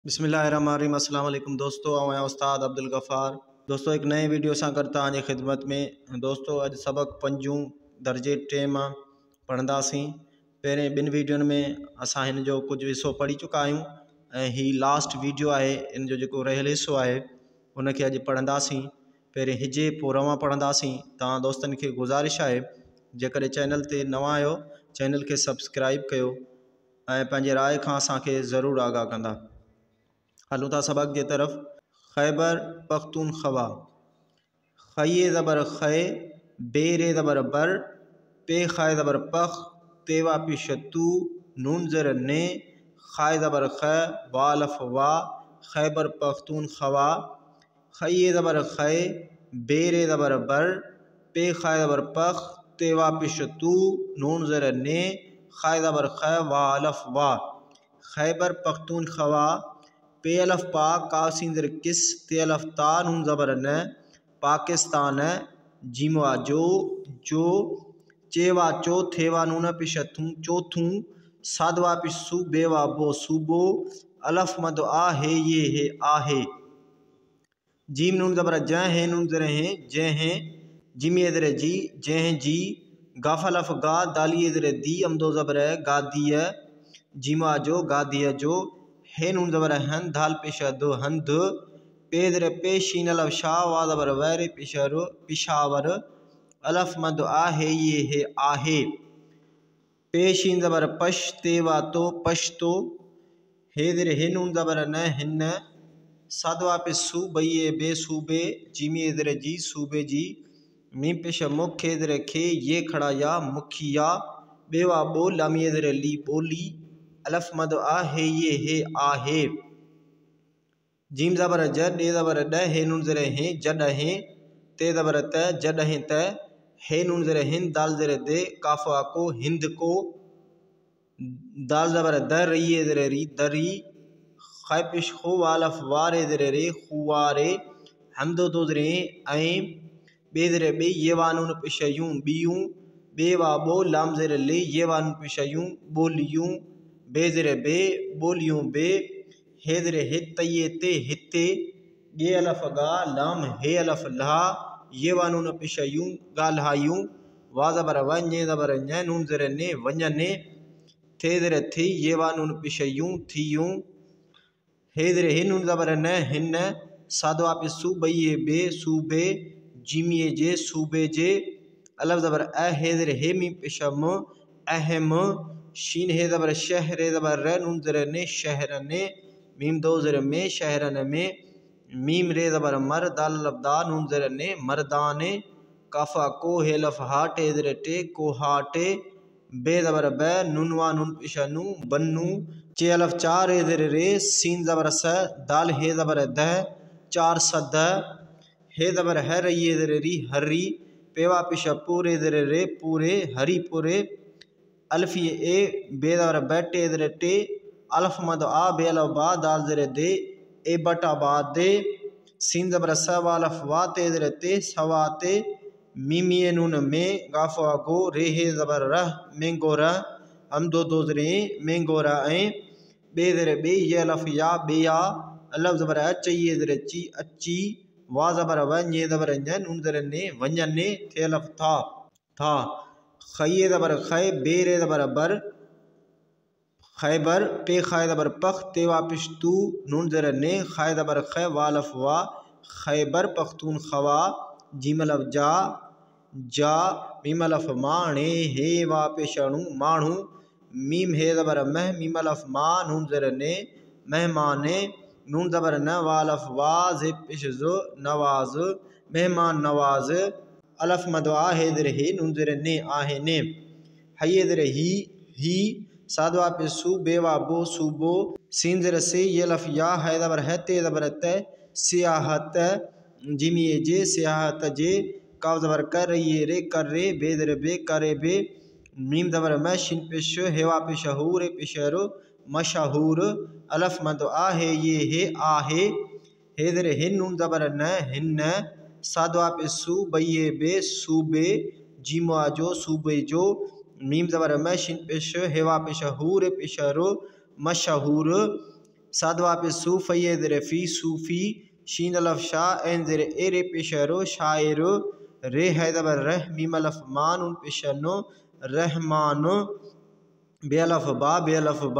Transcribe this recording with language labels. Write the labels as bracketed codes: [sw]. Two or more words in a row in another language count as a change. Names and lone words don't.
[ar] بسم الله الرحمن الرحیم۔ السلام علیکم [ur] دوستوں، میں استاد عبدالغفار. [sd] दोस्तों एक नए वीडियो सां गॾु तव्हांजी ख़िदमत में। दोस्तों अॼु सबक़ पंजूं दर्जे टे मां पढ़ंदासीं। पहिरें ॿिनि वीडियोनि में असां हिन जो कुझु हिसो पढ़ी चुका आहियूं ऐं हीअ लास्ट वीडियो आहे। इन जो जेको रहियल हिसो आहे उनखे अॼु पढ़ंदासीं। पहिरें हिजे पोइ रवां पढ़ंदासीं। तव्हां दोस्तनि खे गुज़ारिश आहे जेकॾहिं चैनल ते नवां आहियो चैनल खे सब्सक्राइब कयो ऐं पंहिंजे राय खां असांखे ज़रूरु आगाह कंदा। हलूं था सबक़ जे तरफ़। खैबर पख्तूनख्वा। ख़ये ज़बर ख़े, बेरे ज़बर बर, पे ख़ाए ज़बर पख, तेवा पेश तू, नून ज़र ने, ख़ाए ज़बर ख़, वालफ वा, खैबर पख्तूनख्वा। ख़ये ज़बर ख़े, बेरे ज़बर बर, पे ख़ाए ज़बर पख, तेवा पेश तू, नून ज़र ने, ख़ाए ज़बर ख़, वालफ वा। खैबर पख्तूनख्वा। पे अलफ पा, काफ सीन ज़र किस, ते अलफ ता, नून ज़बर न, पाकिस्तान। जीमवा जो, चेवा चो, थेवा नून पेश थूं, चौथूं। सादवा पेश सू, बेवा बो, सूबो। अलफ मद आ, हे ये हे आहे। जीम नून ज़बर ज, हे नून ज़र हैं, जह। जिमी ज़र जी, जह जी। गाफ अलफ गा, दाली ज़र दी, अमदो ज़बर गादिय। जीमा जो, गादिय जो। हे नून ज़बर हन, धाल पेश दो, हंद। पे ज़र पे, शीन अलफ शा, वा ज़बर वैर, पेशर पिशावर। अलफ मद आ, हे ये हे आहे। पे शीन ज़बर पश, तेवा तो, पश्तो। हे ज़र हे नून ज़बर न, हिन। सादवा पे सू, बइये बे, सूबे। जीमी ज़र जी, सूबे जी। मीम पेश मुख, खे ज़र खे, ये खड़ा या, मुखिया। बेवा बो, लामी ज़र ली, बोली। अलफ मद आ, हे ये हे आहे। जीम ज़बर ज, डे ज़बर ड, हे नून ज़र हैं, जॾहिं। ते ज़बर त, जॾहिं त। हे नून ज़र हिन, दाल ज़र दे, काफ़ा को, हिंद को। दाल ज़बर द, रई ज़र री, दरी। ख़ै पेश खो, वालफ वारे ज़र रे, खुवारे। हमदो दो ज़र ऐं। बे ज़र बे, ये वानून पेश यूं, बियूं। बेवा बो, लाम ज़र ले, ये वानून पेश यूं, बोलियूं। बे ज़र बे, बोलियूं बे। हे ज़र हे, तये ते, हिते। ये अलफ गा, लाम हे अलफ ला, ये वानून पेश यूं, गाल्हायूं। वा ज़बर व, ने ज़बर न, नून ज़र ने, वञने। थे ज़र थी, ये वानून पेश यूं, थियूं। हे ज़र हे नून ज़बर न, हिन। सादवा पे सू, बइये बे, सूबे। जीमिए जे, सूबे जे। अलफ ज़बर अ, हे ज़र हे, मीम पेश म, अहम। शीन हे ज़बर शह, रे ज़बर र, नून ज़र ने, शहर ने। मीम दो ज़र में, शहरन में। मीम रे ज़बर मर, दाल अलफ दा, नून ज़र ने, मर्दाने। काफ़ा को, हे लफ हा, टे ज़र टे, को हाटे। बे ज़बर ब, नून वा नून पेश नू, बन्नू। चे अलफ चार, रे ज़र रे, सीन ज़बर स, दाल हे ज़बर द, चार सद। हे ज़बर है, रई ज़र री, हरी। पेवा पेश पूरे ज़र रे, पूरे, हरी पूरे। अल्फ ये ए, बे ज़बर ब, टे ज़र टे। अलफ मद आ, बे अलफ बा, दाल ज़र दे, ए बटा बा दे। सीन ज़बर स, वालफ वा, ते ज़र ते, सवाते। मीमिए नून में, गाफा गो, रे हे ज़बर रह, मेंगो रह। हमदो दो ज़र मेंगो रह ऐं। बे ज़र बे, ये अलफ या, बेया। अलफ ज़बर अच, ये ज़र ची, अच्छी। वा ज़बर व, ने ज़बर न, नून ज़र ने, वञने। थे अलफ था, था। ख़ये ज़बर ख़ै, बेरे ज़बर बर, खैबर। पे ख़ाए ज़बर पख, तेवा पेश तू, नून ज़र ने, ख़ाए ज़बर ख़, वालफ वा। खैबर पख्तूनख्वा। जीम अलफ जा, जा। मीम अलफ माणे, हे वा पेश अणु, माणू। मीम हे ज़बर मह, मीम अलफ मा, नून ज़र ने, मेहमाने। नून ज़बर न, वालफ वा, ज़े पेश ज़, नवाज। मेहमान नवाज। अलफ मदवा, हे ज़र हे, नून ज़र ने, आहे ने। हये ज़र ही। सादवा पे सू, बेवा बो, सूबो। सीन ज़र से, ये अलफ या, है ज़बर है, ते ज़बर त, सियाहत। जिमिए जे, सियाहत जे। काफ ज़बर कर, रही रे, कर रे। बे ज़र बे, करे बे। मीम ज़बर म, शिन पेश, हेवा पेश हू, रे पेश रो, मशहूर। अलफ मद आ, हे ये हे आहे। हे ज़र हिन, नून ज़बर न, हिन। सादवा पे सू, बइये बे, सूबे। जीमवा जो, सूबे जो। मीम ज़बर म, शिन पेश, हेवा पेश हू, रे पेश रो, मशहूर। साद वापिस सू फये ज़ेर फी सूफी शीन अलफ शाह एन ज़ेर ए रे पेशरो शायर रे है ज़बर रह मीम अलफ मान उन पेशनो रहमान बेअलफ बा